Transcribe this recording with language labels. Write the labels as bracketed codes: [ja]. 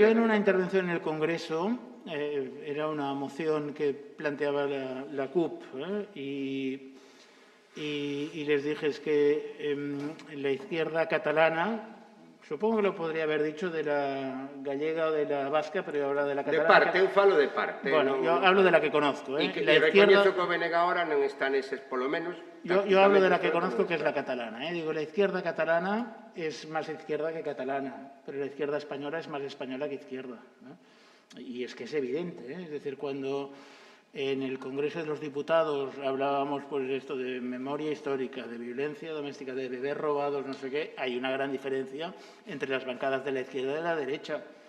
[es] Yo en una intervención en el Congreso, era una moción que planteaba la CUP, y les dije es que la izquierda catalana, supongo que lo podría haber dicho de la gallega o de la vasca, pero yo hablo de la catalana. [gl] De parte, eu falo de parte. [es] Bueno, yo hablo de la que conozco. [gl] E recoñezo que o BNG ahora non está neses, polo menos. [es] Yo hablo de la que conozco, que es la catalana. Digo, la izquierda catalana es más izquierda que catalana, pero la izquierda española es más española que izquierda, ¿no? Y es que es evidente, Es decir, cuando en el Congreso de los Diputados hablábamos pues esto de memoria histórica, de violencia doméstica, de bebés robados, no sé qué, hay una gran diferencia entre las bancadas de la izquierda y de la derecha.